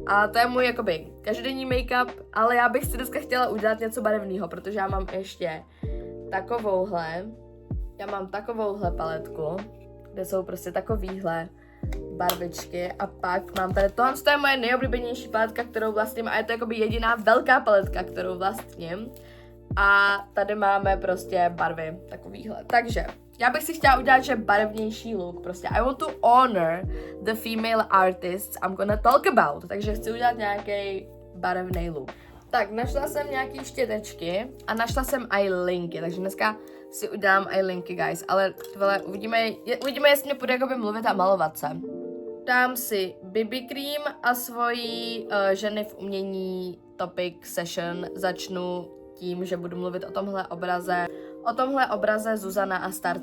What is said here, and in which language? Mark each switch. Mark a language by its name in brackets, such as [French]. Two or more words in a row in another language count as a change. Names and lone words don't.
[Czech] A to je můj jakoby každodenní make-up, ale já bych si dneska chtěla udělat něco barevného, protože já mám ještě takovouhle paletku, kde jsou prostě takovýhle barvičky a pak mám tady tohle je moje nejoblíbenější paletka, kterou vlastním a je to jakoby jediná velká paletka, kterou vlastním a tady máme prostě barvy takovýhle. Takže já bych si chtěla udělat, že barevnější look, prostě [English] I want to honor the female artists I'm gonna talk about, [Czech] takže chci udělat nějaký barevný look. Tak, našla jsem nějaký štětečky a našla jsem i linky, takže dneska si udělám i linky, guys, ale uvidíme, jestli mě půjde jakoby mluvit a malovat se. Dám si BB cream a svoji ženy v umění [English] topic session [Czech] začnu tím, že budu mluvit o tomhle obraze Zuzana a Starce.